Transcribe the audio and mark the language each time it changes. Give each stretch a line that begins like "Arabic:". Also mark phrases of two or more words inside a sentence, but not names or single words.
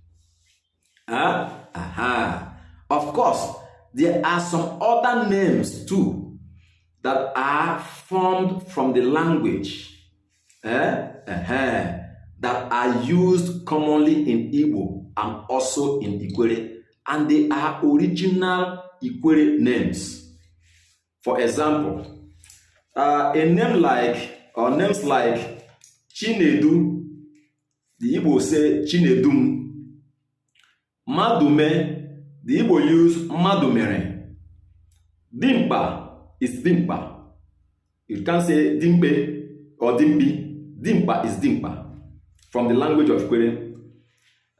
English: Of course, there are some other names too that are formed from the language that are used commonly in Igbo and also in Ikwerre, and they are original Ikwerre names. For example, names like Chinedu, the Igbo say Chinedum. Madume, the Igbo use Madumere. Dimpa is Dimpa. You can't say Dimpe or Dimpi. Dimpa is Dimpa from the language of Ikwerre.